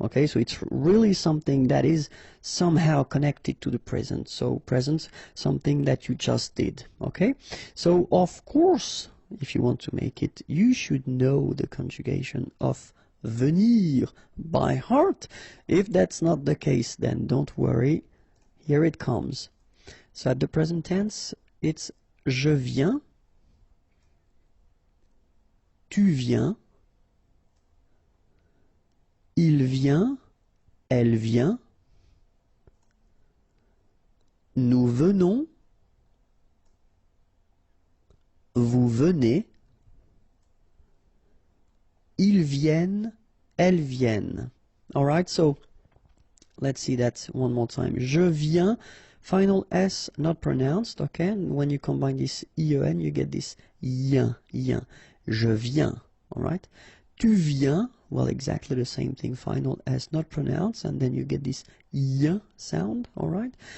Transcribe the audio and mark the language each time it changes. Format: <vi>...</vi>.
<en>Okay, so it's really something that is somehow connected to the present. So present, something that you just did. Okay, so of course, if you want to make it, you should know the conjugation of venir by heart. If that's not the case, then don't worry. Here it comes. So at the present tense, it's</en> <fr>je viens, tu viens, il vient, elle vient, nous venons, vous venez, ils viennent, elles viennent.</fr> <en>All right, so let's see that one more time.</en> <fr>Je viens.</fr> <en>Final S not pronounced, okay? And when you combine this IEN, you get this yin, yin.</en> <fr>Je viens,</fr> <en>all right?</en> <fr>Tu viens,</fr> <en>well, exactly the same thing. Final S not pronounced, and then you get this yin sound, all right?</en>